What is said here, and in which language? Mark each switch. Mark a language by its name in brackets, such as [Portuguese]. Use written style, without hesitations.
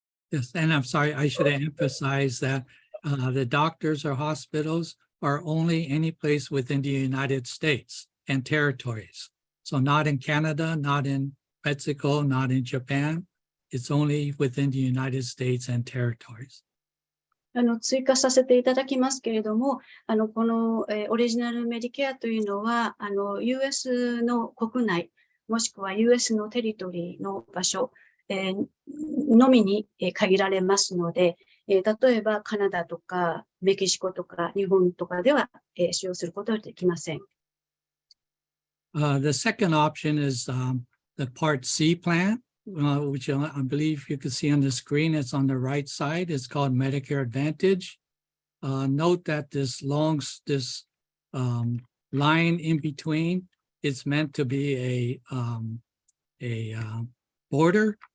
[English] Yes, and I'm sorry, I should emphasize that the doctors or hospitals are only any place within the United States and territories. So not in Canada, not in Mexico, not in Japan. It's only within the United States and territories. [Japanese] 追加させていただきますけれども、この、オリジナルメディケアというのは、US の国内、もしくは US のテリトリーの場所、のみに限られますので、例えばカナダとかメキシコとか日本とかでは、使用することはできません。 [English] The second option is the Part C plan, which I believe you can see on the screen. It's on the right side. It's called Medicare Advantage. Note that this line in between, it's meant to be a border.